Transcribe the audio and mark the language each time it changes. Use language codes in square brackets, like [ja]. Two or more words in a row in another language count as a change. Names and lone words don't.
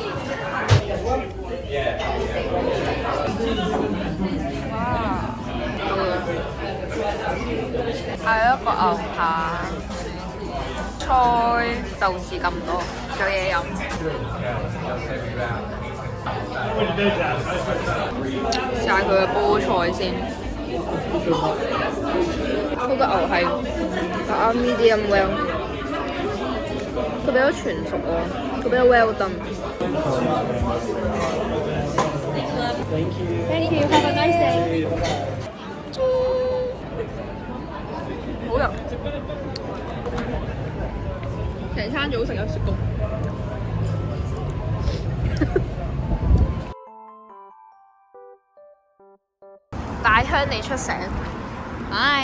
[yue] 係一個牛扒、菜、豆豉咁多，仲有嘢飲。試下佢嘅菠菜先。佢個牛係打 [en] medium well， [yue] 佢比較全熟喎，佢比較 [en] well done。 Thank you, have a nice day。 [yue] 好油，成餐早食有雪糕。大鄉你出城，唉！